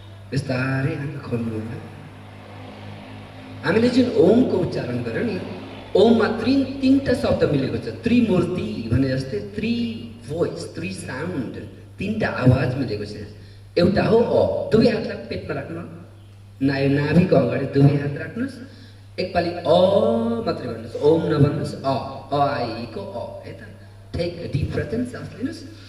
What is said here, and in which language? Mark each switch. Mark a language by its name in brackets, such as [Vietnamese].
[Nepali] बिस्तारै आँखा खोल्नु होला। हामीले जुन ओमको उच्चारण गर्यौं नि, ओममा तीनटा शब्द मिलेको छ। त्रिमूर्ति भने जस्तै थ्री भोइस, थ्री साउन्ड, तीनटा आवाज मिलेको छ। एउटा हो अ, दुवै हातलाई पेटमा राख्नु, नाभिको अगाडि दुवै हात राख्नुस्। एकपालि अ मात्रै भन्नुस्, ओम नभन्नुस्, अ आइको अ। [English] है त, take a deep breath in, [Nepali] सास लिनुस्।